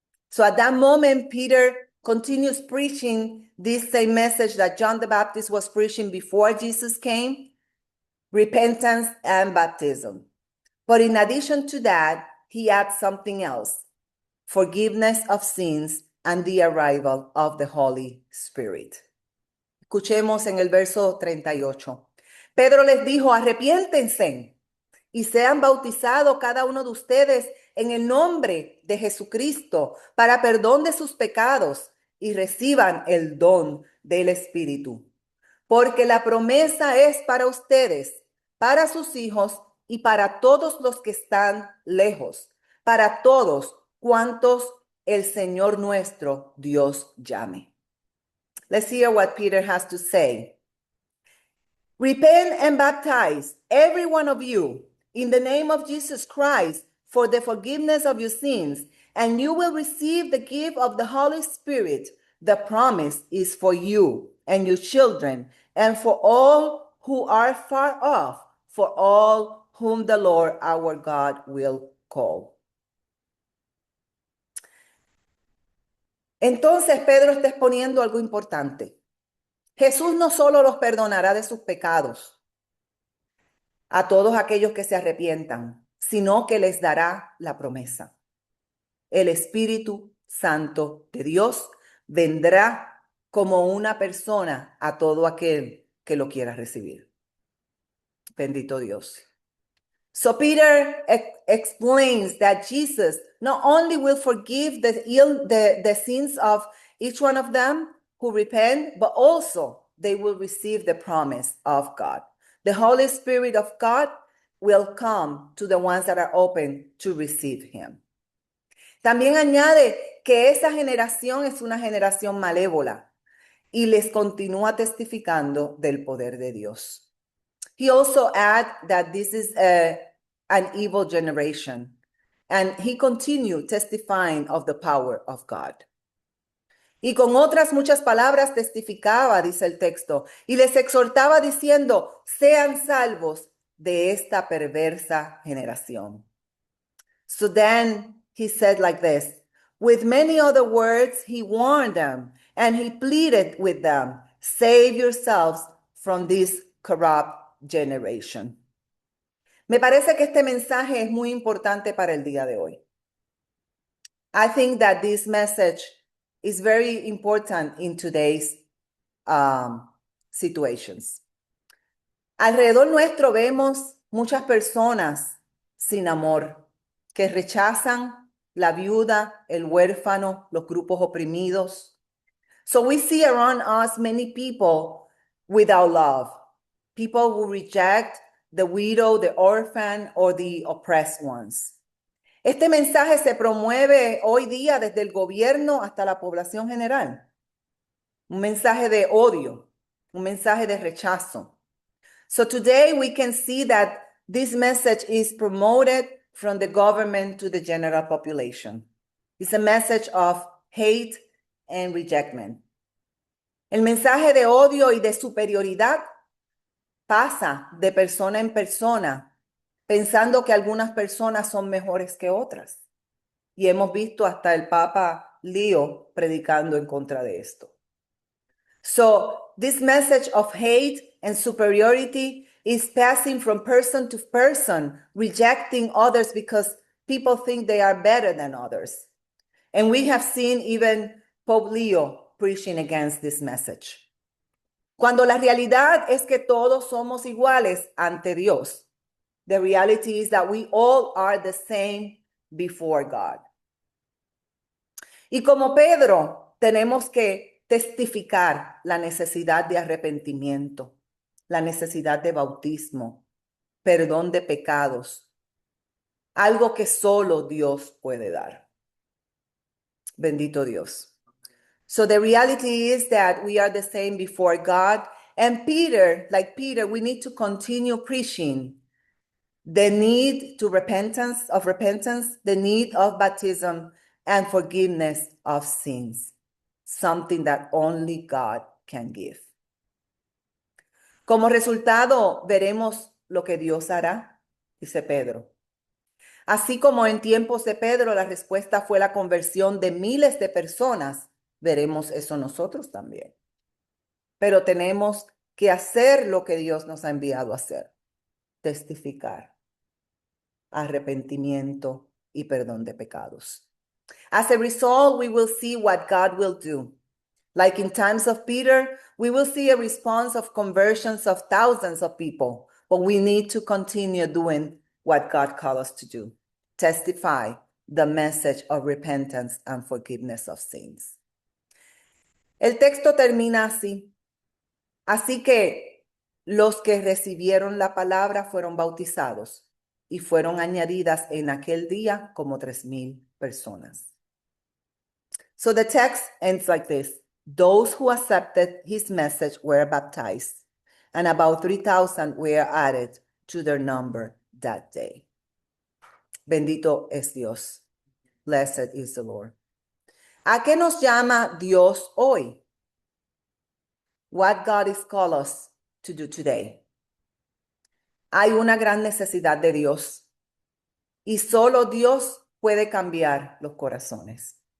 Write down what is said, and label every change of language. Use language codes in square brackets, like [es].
[en] So at that moment, Peter continues preaching this same message that John the Baptist was preaching before Jesus came, repentance and baptism. But in addition to that, he adds something else, forgiveness of sins and the arrival of the Holy Spirit. [es] Escuchemos en el verso 38. Pedro les dijo, arrepiéntense y sean bautizados cada uno de ustedes en el nombre de Jesucristo para perdón de sus pecados y reciban el don del Espíritu. Porque la promesa es para ustedes, para sus hijos y para todos los que están lejos, para todos cuantos el Señor nuestro Dios llame. [en] Let's hear what Peter has to say. Repent and baptize every one of you in the name of Jesus Christ for the forgiveness of your sins, and you will receive the gift of the Holy Spirit. The promise is for you and your children, and for all who are far off, for all whom the Lord our God will call. [es] Entonces Pedro está exponiendo algo importante. Jesús no solo los perdonará de sus pecados a todos aquellos que se arrepientan, sino que les dará la promesa. El Espíritu Santo de Dios vendrá como una persona a todo aquel que lo quiera recibir. Bendito Dios. [en] So Peter explains that Jesus not only will forgive the sins of each one of them who repent, but also they will receive the promise of God. The Holy Spirit of God will come to the ones that are open to receive him. [es] También añade que esa generación es una generación malévola y les continúa testificando del poder de Dios. [en] He also adds that this is an evil generation, and he continued testifying of the power of God. [es] Y con otras muchas palabras testificaba, dice el texto, y les exhortaba diciendo, sean salvos de esta perversa generación. [en] So then he said like this, with many other words, he warned them, and he pleaded with them, save yourselves from this corrupt generation. [es] Me parece que este mensaje es muy importante para el día de hoy. [en] I think that this message is very important in today's situations. [es] Alrededor nuestro vemos muchas personas sin amor que rechazan la viuda, el huérfano, los grupos oprimidos. [en] So we see around us many people without love. People who reject the widow, the orphan, or the oppressed ones. [es] Este mensaje se promueve hoy día desde el gobierno hasta la población general. Un mensaje de odio, un mensaje de rechazo. [en] So today we can see that this message is promoted from the government to the general population. It's a message of hate and rejection. [es] El mensaje de odio y de superioridad pasa de persona en persona, pensando que algunas personas son mejores que otras. Y hemos visto hasta el Papa Leo predicando en contra de esto. [en] So this message of hate and superiority is passing from person to person, rejecting others because people think they are better than others. And we have seen even Pope Leo preaching against this message. [es] Cuando la realidad es que todos somos iguales ante Dios. [en] The reality is that we all are the same before God. [es] Y como Pedro, tenemos que testificar la necesidad de arrepentimiento, la necesidad de bautismo, perdón de pecados, algo que solo Dios puede dar. Bendito Dios. [en] So the reality is that we are the same before God. And Peter, like Peter, we need to continue preaching the need to repentance, the need of baptism, and forgiveness of sins, something that only God can give. [es] Como resultado, veremos lo que Dios hará, dice Pedro. Así como en tiempos de Pedro la respuesta fue la conversión de miles de personas, veremos eso nosotros también. Pero tenemos que hacer lo que Dios nos ha enviado a hacer, testificar, arrepentimiento y perdón de pecados. [en] As a result, we will see what God will do. Like in times of Peter, we will see a response of conversions of thousands of people, but we need to continue doing what God called us to do. Testify the message of repentance and forgiveness of sins. [es] El texto termina así. Así que los que recibieron la palabra fueron bautizados y fueron añadidas en aquel día como 3,000 personas. [en] So the text ends like this. Those who accepted his message were baptized, and about 3,000 were added to their number that day. [es] Bendito es Dios. [en] Blessed is the Lord. [es] ¿A qué nos llama Dios hoy? [en] What God is called us to do today. [es] Hay una gran necesidad de Dios y solo Dios puede cambiar los corazones.